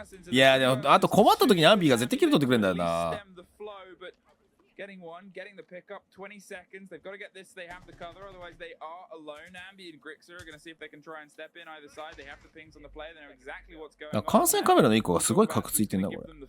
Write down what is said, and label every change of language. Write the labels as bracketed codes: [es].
[ja] いやでもあと困った時にアンビーが絶対キル取ってくれるんだよな。 [en] Getting one, getting the pickup, 20 seconds. They've got to get this, they have the cover, otherwise they are alone. Ambi and Grixer are going to see if they can try and step in either side. They have the pings on the player, they know exactly what's going on. [ja] 観戦カメラの1個がすごいカクついてんなこれ。